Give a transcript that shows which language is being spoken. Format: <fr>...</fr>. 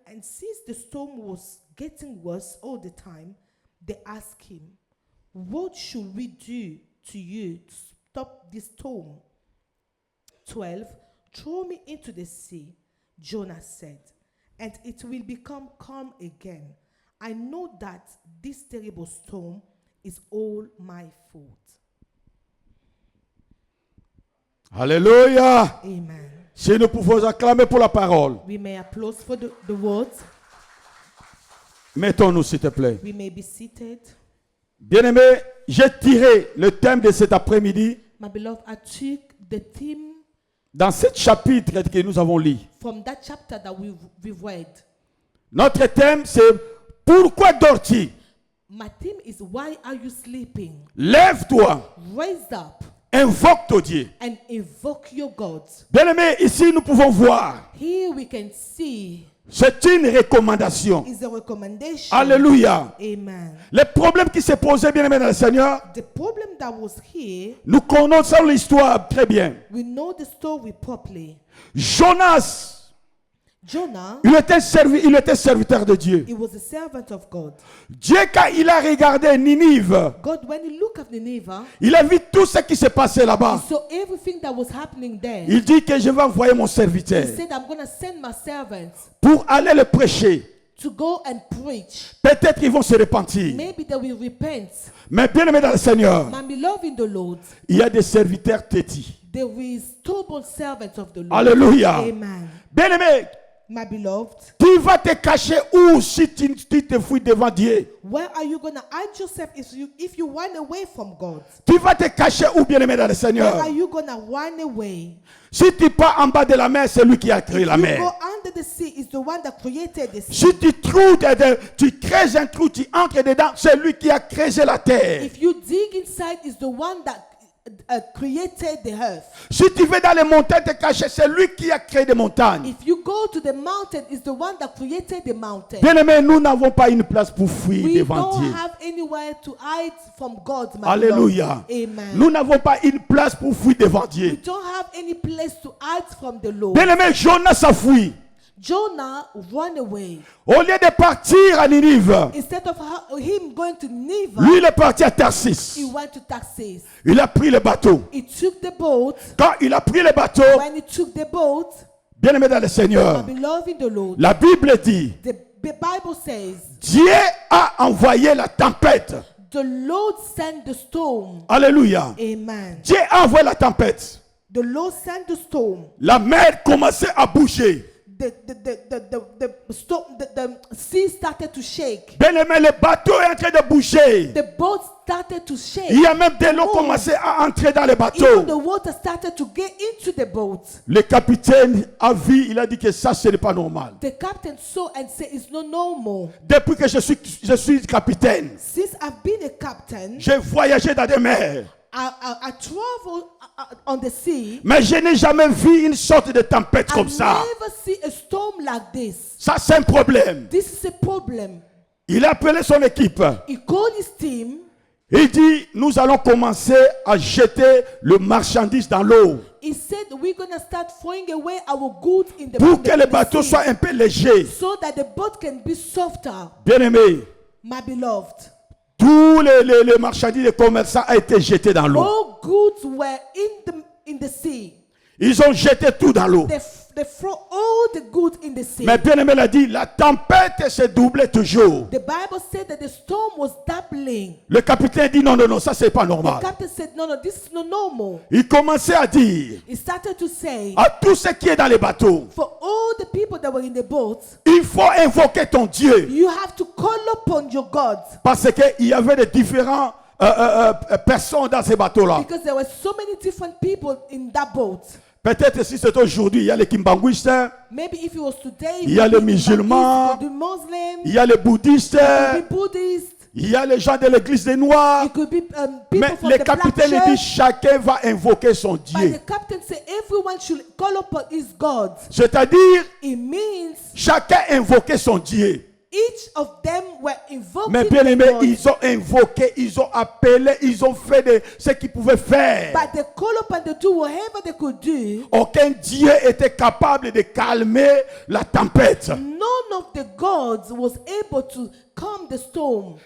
<en>And since the storm was getting worse all the time, they asked him, what should we do to you to stop this storm? 12. Throw me into the sea, Jonah said, and it will become calm again. I know that this terrible storm is all my fault.</en> <fr>Alléluia. Amen. Si nous pouvons acclamer pour la parole.</fr> <en>We may applaud for the words.</en> <fr>Mettons-nous, s'il te plaît.</fr> <en>We may be seated.</en> <fr>Bien-aimé, j'ai tiré le thème de cet après-midi</fr> <en>My beloved, I took the theme</en> <fr>dans ce chapitre que nous avons lu.</fr> <en>from that chapter that we've read.</en> <fr>Notre thème, c'est pourquoi dors-tu?</fr> <en>My theme is, why are you sleeping?</en> <fr>Lève-toi,</fr> <en>Raise up</en> <fr>invoque ton Dieu.</fr> <en>and invoke your God.</en> <fr>Bien-aimé, ici nous pouvons voir,</fr> <en>Here we can see</en> <fr>c'est une recommandation.</fr> <en>is a recommendation.</en> <fr>Alléluia. Amen. Les problèmes qui se posaient, bien-aimé dans le Seigneur,</fr> <en>The problem that was here,</en> <fr>nous connaissons l'histoire très bien.</fr> <en>we know the story properly.</en> <fr>Jonas,</fr> <en>Jonah,</en> <fr>il était serviteur de Dieu.</fr> <en>he was a servant of God.</en> <fr>Dieu, quand il a regardé Ninive,</fr> <en>God, when he looked at Nineveh,</en> <fr>il a vu tout ce qui s'est passé</fr> <en>he</en> <fr>là-bas.</fr> <en>saw everything that was happening there.</en> <fr>Il dit que je vais envoyer mon</fr> <en>He</en> <fr>serviteur</fr> <en>said, I'm going to send my servants</en> <fr>pour aller le prêcher.</fr> <en>to go and preach.</en> <fr>Peut-être ils vont se repentir.</fr> <en>Maybe they will repent.</en> <fr>Mais bien aimé dans le Seigneur,</fr> <en>My beloved in the Lord,</en> <fr>il y a des serviteurs têtis.</fr> <en>there is stubborn servants of the Lord.</en> <fr>Alléluia. Amen. Bien aimé,</fr> <en>My beloved,</en> <fr>tu vas te cacher où si tu te fouilles devant Dieu?</fr> <en>where are you going to hide yourself if you run away from God?</en> <fr>Tu vas te cacher où, bien aimé dans le</fr> <en>Where</en> <fr>Seigneur?</fr> <en>are you going to run away?</en> <fr>Si tu pars en bas de la mer, c'est lui qui a créé</fr> <en>If</en> <fr>la</fr> <en>you</en> <fr>mer.</fr> <en>go under the sea, it's the one that created the sea.</en> <fr>Si tu crées un trou, tu entres dedans, c'est lui qui a créé la terre.</fr> <en>If you dig inside, it's the one that created the earth.</en> <fr>Si tu vas dans les montagnes te cacher, c'est lui qui a créé des montagnes.</fr> <en>If you go to the mountain, it's the one that created the mountain.</en> <fr>Bien aimé, nous n'avons pas une place pour fuir</fr> <en>We</en> <fr>devant</fr> <en>don't</en> <fr>Dieu.</fr> <en>have anywhere to hide from God, my</en> <fr>Alléluia.</fr> <en>beloved. Amen.</en> <fr>Nous n'avons pas une place pour fuir devant</fr> <en>We</en> <fr>Dieu.</fr> <en>don't have any place to hide from the Lord.</en> <fr>Bien aimé, Jonas a fui.</fr> <en>Jonah ran away.</en> <fr>Au lieu de partir à Ninive,</fr> <en>Instead of him going to Nineveh,</en> <fr>lui il est parti à Tarsis.</fr> <en>he went to Tarsus.</en> <fr>Il a pris le bateau.</fr> <en>He took the boat.</en> <fr>Quand il a pris le bateau,</fr> <en>When he took the boat,</en> <fr>bien aimé dans le</fr> <en>my</en> <fr>Seigneur,</fr> <en>beloved in the Lord,</en> <fr>la Bible dit,</fr> <en>the Bible says,</en> <fr>Dieu a envoyé la tempête.</fr> <en>the Lord sent the storm.</en> <fr>Alléluia. Amen. Dieu a envoyé la tempête.</fr> <en>The Lord sent the storm.</en> <fr>La mer commençait à bouger.</fr> <en>The sea started to shake.</en> <fr>Bien aimé, le bateau est en train de bouger.</fr> <en>The boat started to shake.</en> <fr>Il y a même de l'eau commencé à entrer dans le bateau.</fr> <en>Even the water started to get into the boat.</en> <fr>Le capitaine a vu, il a dit que ça, ce n'est pas normal.</fr> <en>The captain saw and said, it's not normal.</en> <fr>Depuis que je suis capitaine,</fr> <en>Since I've been a captain,</en> <fr>j'ai voyagé dans des mers.</fr> <en>I travel on the sea.</en> <fr>Mais je n'ai jamais vu une sorte de tempête comme</fr> <en>I</en> <fr>ça.</fr> <en>never see a storm like this.</en> <fr>Ça, c'est un problème.</fr> <en>This is a problem.</en> <fr>Il a appelé son équipe.</fr> <en>He called his team.</en> <fr>Il dit, nous allons commencer à jeter le marchandise dans l'eau.</fr> <en>He said, we're going to start throwing away our goods in the</en> <fr>Pour que le</fr> <en>the</en> <fr>bateau</fr> <en>sea,</en> <fr>soit un peu léger.</fr> <en>so that the boat can be softer.</en> <fr>Bien aimé,</fr> <en>My beloved,</en> <fr>tous les marchandises des commerçants ont été jetés dans l'eau.</fr> <en>all goods were in the sea.</en> <fr>Ils ont jeté tout dans l'eau.</fr> <en>they throw all the good in the sea.</en> <fr>Mais bien aimé l'a dit, la tempête se doublait toujours.</fr> <en>The Bible said that the storm was doubling.</en> <fr>Le capitaine dit non, ça c'est pas</fr> <en>The</en> <fr>normal.</fr> <en>captain said, no, this is not normal.</en> <fr>Il commençait à dire</fr> <en>He started to say,</en> <fr>à tous ceux qui est dans les bateaux,</fr> <en>for all the people that were in the boat,</en> <fr>il faut invoquer ton Dieu.</fr> <en>you have to call upon your God.</en> <fr>Parce qu'il y avait de différents personnes dans ces bateaux-là.</fr> <en>Because there were so many different people in that boat.</en> <fr>Peut-être si c'est aujourd'hui, il y a les Kimbanguistes,</fr> <en>Maybe if it was today,</en> <fr>il y a</fr> <en>it</en> <fr>les</fr> <en>would be</en> <fr>musulmans,</fr> <en>the Muslims,</en> <fr>il y a les bouddhistes,</fr> <en>it could be Buddhists,</en> <fr>il y a les gens de l'église des Noirs.</fr> <en>it could be people</en> <fr>Mais</fr> <en>from</en> <fr>le</fr> <en>the black</en> <fr>capitaine dit</fr> <en>church.</en> <fr>chacun va invoquer son</fr> <en>But</en> <fr>Dieu.</fr> <en>the captain said everyone should call upon his God.</en> <fr>C'est-à-dire,</fr> <en>It means</en> <fr>chacun invoquait son Dieu.</fr> <en>each of them were invoking</en> <fr>Mais bien</fr> <en>the</en> <fr>aimé,</fr> <en>God.</en> <fr>ils ont invoqué, ils ont appelé, ils ont fait ce qu'ils pouvaient faire.</fr> <en>But they call upon to do whatever they could do.</en> <fr>Aucun Dieu était capable de calmer la tempête.</fr> <en>None of the gods was able to calm the storm.</en>